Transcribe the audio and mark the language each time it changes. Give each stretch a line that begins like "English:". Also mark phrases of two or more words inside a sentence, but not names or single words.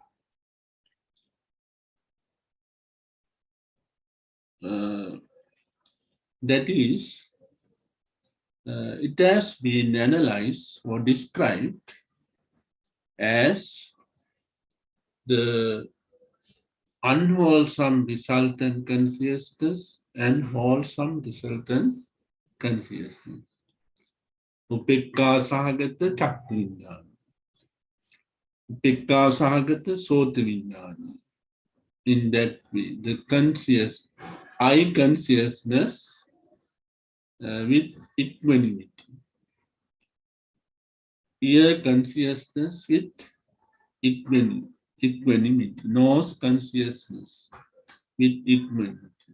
English: That is, it has been analyzed or described as the unwholesome resultant consciousness and wholesome resultant consciousness.
Pali: Upekka sahagata chakku vijnana. Upekka sahagata sota vijnana.
English: In that way, the I consciousness with equanimity. Ear consciousness with equanimity. Nose consciousness with equanimity.